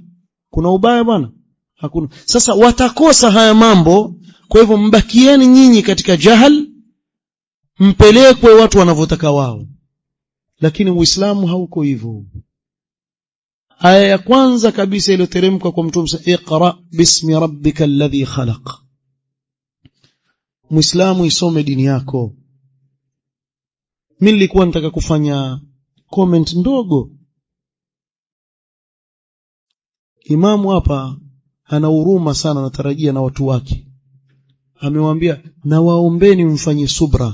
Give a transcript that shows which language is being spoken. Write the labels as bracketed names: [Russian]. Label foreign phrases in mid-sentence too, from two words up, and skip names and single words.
[Swahili] Kuna ubaya bwana? Hakuna. Sasa watakosa haya mambo, kwa hivyo mbakieni nyinyi katika jahal, mpelekwe watu wanavyotaka wao. Lakini Uislamu hauko hivyo. Aya ya kwanza kabisa iliyoteremka kwa Mtume, [Arabic] اقرأ باسم ربك الذي خلق. [Swahili] Muislamu isome dini yako. Mimi nilikuwa nataka kufanya comment ndogo. Imamu hapa ana huruma sana, natarajia na watu wake. Amewaambia na waombeni mfanye subra.